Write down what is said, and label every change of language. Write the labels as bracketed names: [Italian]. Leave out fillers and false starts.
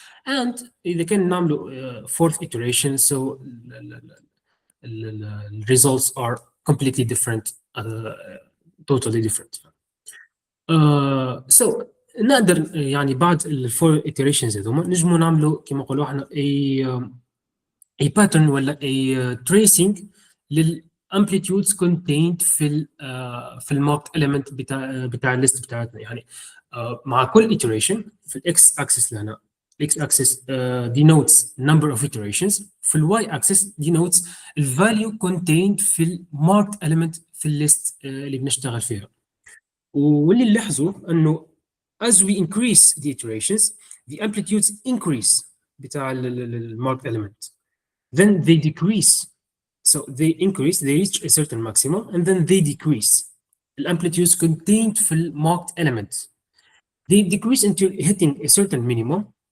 [English] And [Arabic] إذا كان نعمله [English] fourth iteration so the results are completely different, totally different. [Arabic] So نقدر يعني بعد الفور iterations هذوما نجموا نعملوا كما نقولوا احنا [English] a pattern [Arabic] ولا a tracing للامبليتيودز contained في الماركت element بتاع الليست بتاعتنا. يعني مع كل iteration في الاكس اكسس لهنا [English] x axis denotes number of iterations، [Arabic] في [English] y axis denotes the value contained [Arabic] في الماركت element في الليست اللي بنشتغل فيها. [English] واللي نلاحظه انه as we increase the iterations the amplitudes increase [Arabic] بتاع الماركت [English] element, then they decrease. So they increase, they reach a certain maximum and then they decrease. The amplitudes contained [Arabic] في الماركت [English] element they decrease until hitting a certain minimum.